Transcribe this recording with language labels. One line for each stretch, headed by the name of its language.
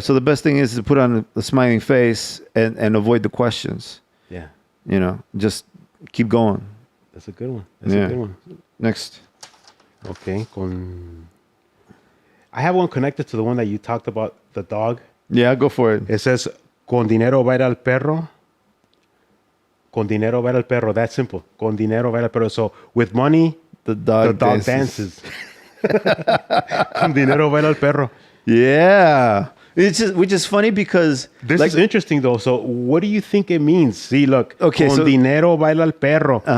English: So the best thing is to put on a smiling face and avoid the questions. Yeah. Just keep going. That's a good one. A good one. Next. Okay. I have one connected to the one that you talked about, the dog. Yeah, go for it. It says,
Spanish: con dinero baila el perro. Con dinero baila el perro.
English: That's simple.
Spanish: Con dinero baila el perro.
English: So with money, the dog dances.
Spanish: Con dinero baila el perro.
English: Yeah. Which is funny because... This is interesting, though. So what do you think it means? See, look.
Spanish: Okay, con dinero baila el perro.